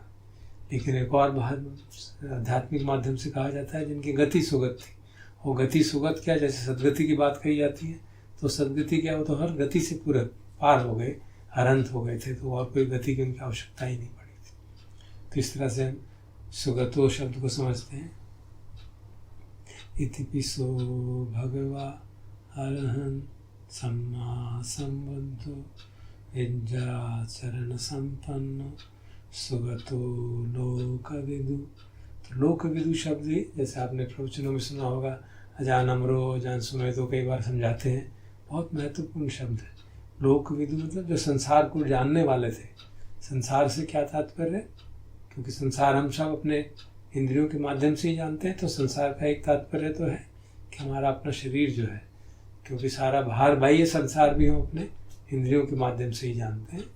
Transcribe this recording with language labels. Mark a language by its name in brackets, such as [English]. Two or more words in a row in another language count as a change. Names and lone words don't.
[Hindi] लेकिन एक और बात आध्यात्मिक माध्यम से कहा जाता है जिनकी गति सुगत थी। वो गति सुगत क्या, जैसे सदगति की बात कही जाती है, तो सदगति क्या, वो तो हर गति से पूरे पार हो गए, अनंत हो गए थे, तो और कोई गति की उनकी आवश्यकता ही नहीं पड़ी थी। तो इस तरह से हम सुगतो शब्द को समझते हैं। [Pali] इति पिसो भगवा अरहं सम्मा संबुद्धो विद्याचरण संपन्न सुगतो लोकविदु। [Hindi] तो लोकविदु शब्द ही, जैसे आपने प्रवचनों में सुना होगा, अजान अमरो अजान सुमे तो कई बार समझाते हैं, बहुत महत्वपूर्ण शब्द है। लोकविदु मतलब जो संसार को जानने वाले थे। संसार से क्या तात्पर्य, क्योंकि संसार हम सब अपने इंद्रियों के माध्यम से ही जानते हैं, तो संसार का एक तात्पर्य तो है कि हमारा अपना शरीर जो है, क्योंकि सारा बाहर बाह्य संसार भी हम अपने इंद्रियों के माध्यम से ही जानते हैं।